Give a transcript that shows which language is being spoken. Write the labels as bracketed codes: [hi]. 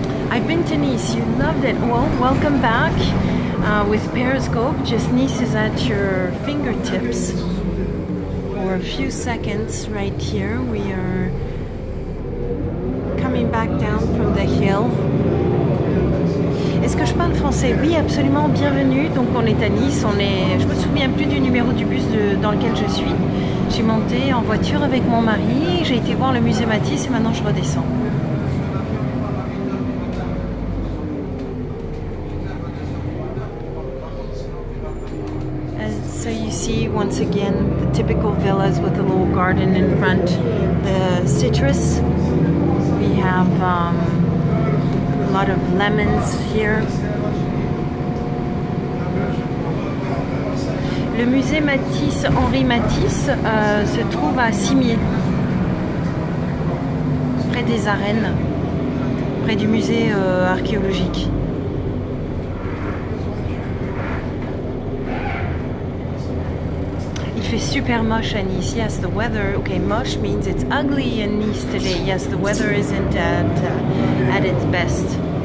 [en] I've been to Nice, you loved it. Well, welcome back with Periscope. Just Nice is at your fingertips. For a few seconds right here, we are coming back down from the hill. [fr] Est-ce que je parle français? Oui, absolument, bienvenue. Donc on est à Nice, je me souviens plus du numéro du bus dans lequel je suis. J'ai monté en voiture avec mon mari, j'ai été voir le musée Matisse et maintenant je redescends. [en] So you see once again the typical villas with a little garden in front. The citrus, we have a lot of lemons here. [fr] Le musée Matisse, Henri Matisse, se trouve à Cimiez, près des arènes, près du musée archéologique. Il fait super moche à Nice. [en] Yes, the weather, okay, moche means it's ugly in Nice today. Yes, the weather isn't at its best.